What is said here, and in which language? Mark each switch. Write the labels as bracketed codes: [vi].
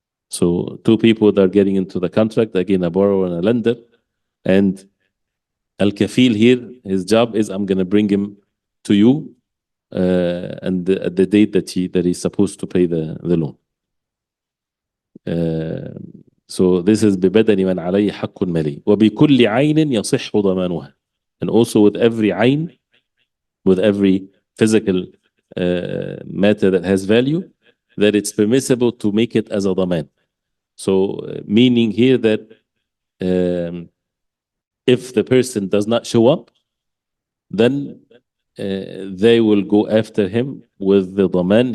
[en] So two people that are getting into the contract, again a borrower and a lender, and al-kafil here, his job is, I'm going to bring him to you and at the date that he's supposed to pay the loan. So this is [ar] ببدن من عليه حق مالي وبكل عين يصح ضمانها. [en] And also with every عين, with every physical matter that has value, that it's permissible to make it as a daman. So meaning here that if the person does not show up, then they will go after him with the daman.